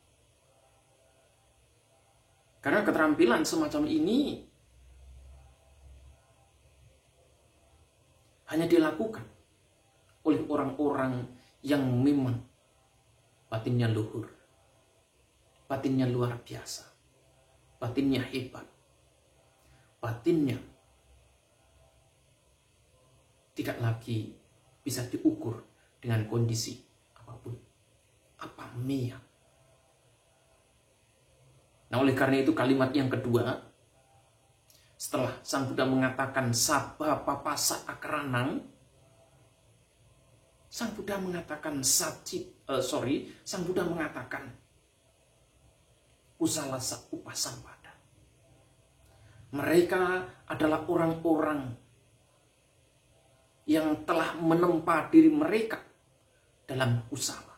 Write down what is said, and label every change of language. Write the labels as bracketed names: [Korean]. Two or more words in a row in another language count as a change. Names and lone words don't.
[Indonesian] Karena keterampilan semacam ini hanya dilakukan oleh orang-orang yang memang batinnya luhur, batinnya luar biasa, batinnya hebat, batinnya tidak lagi bisa diukur dengan kondisi apapun, apa mia. Nah, oleh karena itu kalimat yang kedua, setelah Sang Buddha mengatakan [Pali] sabba papassa akaranang, [Indonesian] Sang Buddha mengatakan Sang Buddha mengatakan [Pali] kusalasa upasampada. [Indonesian] Mereka adalah orang-orang yang telah menempa diri mereka dalam kusala.